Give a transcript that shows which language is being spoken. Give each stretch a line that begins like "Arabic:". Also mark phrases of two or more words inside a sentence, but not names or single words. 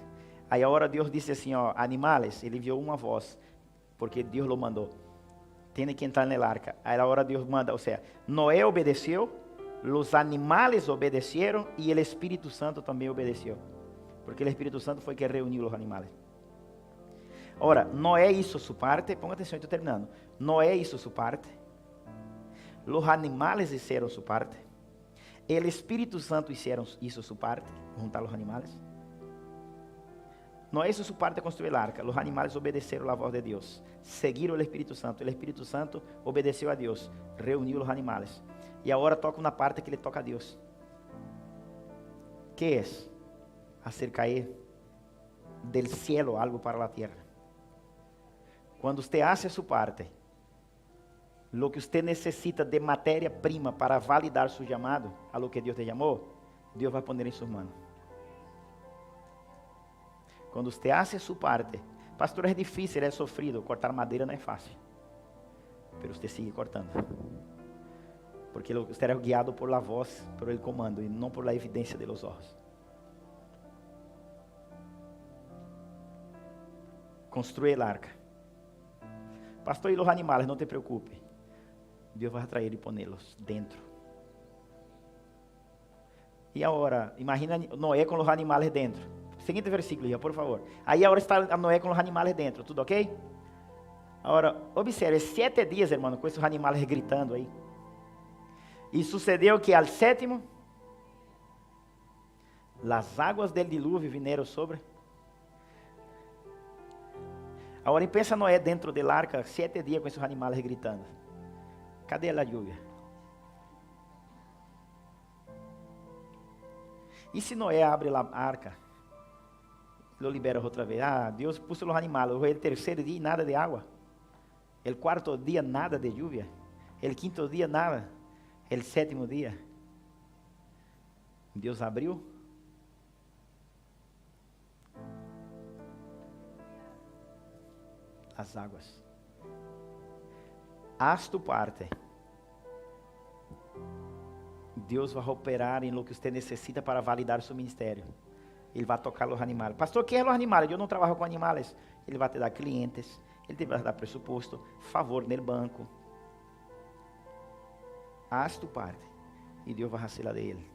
Portuguese: Aí agora Deus disse assim, ó, animales, ele enviou uma voz, porque Deus lo mandou. Tem que entrar na arca. Aí agora Deus manda, ou seja, Noé obedeceu, os animales obedeceram e o Espírito Santo também obedeceu. Porque o Espírito Santo foi que reuniu os animales. Ora, Noé hizo sua parte, ponga atenção, estou terminando.
Spanish: Noé hizo
Portuguese: sua parte,
Spanish: os animales hicieron
Portuguese: sua parte,
Spanish: el Espírito Santo hizo su parte, juntar los animales. Noé hizo su parte construir la arca. Los animales obedecieron la voz de Dios,
Portuguese: seguiram o Espírito Santo. El Espírito Santo obedeceu a Deus, reuniu os animales. E agora toca uma parte que
Spanish: le toca
Portuguese: a Deus. Que é?
Spanish: Hacer cair del cielo algo para la tierra.
Portuguese: Quando você hace sua parte,
Spanish: lo que usted
Portuguese: necessita de matéria-prima para validar seu chamado,
Spanish: a lo que
Portuguese: Deus te chamou, Deus vai poner em suas mãos. Quando você hace sua parte, pastor, é difícil, é sofrido, cortar madeira não é fácil, mas você sigue cortando, porque você é guiado
Spanish: por la voz, por el comando,
Portuguese: e não
Spanish: por la
Portuguese: evidência
Spanish: de los ojos.
Portuguese: Construye a arca. Pastor, e os animais, não te preocupe. Deus vai atrair e pô-los dentro. E agora, imagina Noé com os animais dentro. Seguinte versículo, já, por favor. Aí agora está Noé com os animais dentro, tudo ok? Agora, observe, 7 dias, irmão, com esses animais gritando aí. E sucedeu que ao 7º, as águas del dilúvio vieram sobre. Agora, pensa Noé dentro da arca, 7 dias com esses animais gritando. Cadê a lluvia? E se Noé abre a arca
Spanish: lo libera otra vez. Dios puso los animales. El tercer día nada de agua. El cuarto día nada de lluvia. El quinto día nada. El séptimo día Dios abrió las aguas. Haz tu parte.
Portuguese: Deus vai operar em
Spanish: lo que
Portuguese: você necessita para validar seu ministério. Ele vai tocar os animais. Pastor, que é os animais? Eu não trabalho com animais. Ele vai te dar clientes, ele te vai dar pressuposto, favor no banco.
Spanish: Haz tu parte
Portuguese: e Deus vai fazer la de ele.